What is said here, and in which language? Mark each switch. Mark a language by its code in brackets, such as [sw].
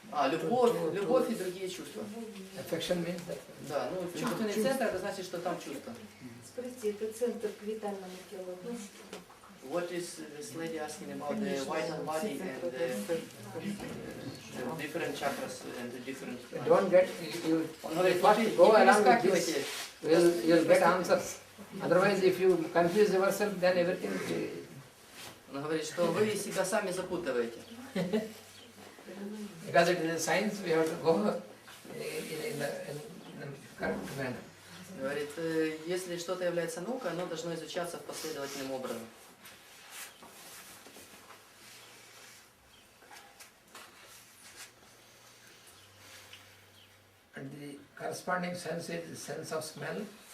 [ru] Любовь и другие чувства. [en] Affection means that. [ru] Да, ну чувственный центр, это значит, что там чувства. Спросите, это центр к витальному телу. [en] What is this lady asking about the vital body and the different chakras and the different... Don't get, you first go along with this, you'll get answers. Otherwise, if you confuse yourself, then everything... [ru] Он говорит, что вы себя сами запутываете. [en] Because it is a science, we have to go in the correct manner. [ru] Говорит, если что-то является наукой, оно должно изучаться последовательным образом. [en] And the corresponding sense is the sense of smell.